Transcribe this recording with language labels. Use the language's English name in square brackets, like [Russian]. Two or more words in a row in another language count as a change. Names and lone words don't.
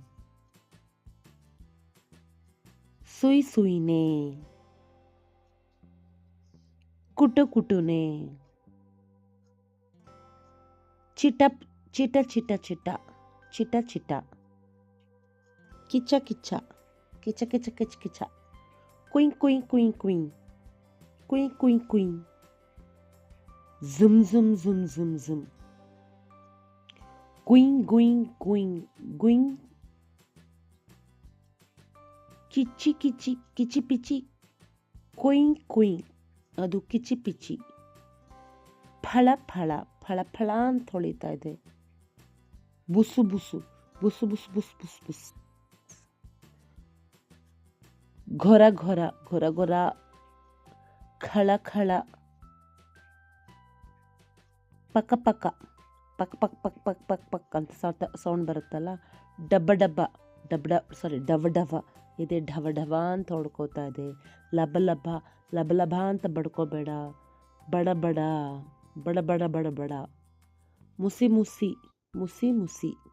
[Kannada] ಸುಯ್ ಸುಯ್ನೆ, ಕುಟು ಕುಟುನೆ, ಚಿಟ ಚಿಟ ಚಿಟ ಚಿಟ, ಚಿಟ ಚಿಟ, ಕಿಚ ಕಿಚ, ಕಿಚ ಕಿಚ ಕಿಚ ಕಿಚ, ಕುಯ್ ಕುಯ್ ಕುಯ್ ಕುಯ್, ಕುಯ್ ಕುಯ್ ಕುಯ್, ಝುಮ್ ಝುಮ್ ಝುಮ್ ಝುಮ್ ಝುಮ್, ಗುಯ್ ಗುಯ್ ಗುಯ್ ಗುಯ್, ಕಿಚಿ ಕಿಚಿ ಕಿಚಿ ಪಿಚಿ, ಕೊಯ್ ಕೊಯ್, ಅದು ಕಿಚಿ ಪಿಚಿ, ಫಳ ಫಳ, ಫಳ ಫಳ ಅಂತ ಹೊಳಿತಾ ಇದೆ, ಬುಸು ಬುಸು, ಬುಸು ಬುಸು ಬುಸ್ ಬುಸ್ ಬುಸ್, ಘೊರ ಘೊರ, ಘೊರ ಘೊರ, ಖಳ ಖಳ, ಪಕ ಪಕ, ಪಕ್ ಪಕ್ ಪಕ್ ಪಕ್ ಪಕ್ ಪಕ್ ಅಂತ ಸೌಂಡ್ ಬರುತ್ತಲ್ಲ, ಡಬ್ಬ ಡಬ್ಬ, ಡವ ಡವ ಇದೆ, ಢವ ಢವ ಅಂತ ಹೊಡ್ಕೋತಾ ಇದೆ, ಲಬ ಲಭ, ಲಬ ಲಭ ಅಂತ ಬಡ್ಕೋಬೇಡ, ಬಡ ಬಡ, ಬಡ ಬಡ ಬಡ ಬಡ, ಮುಸಿ ಮುಸಿ, ಮುಸಿ ಮುಸಿ,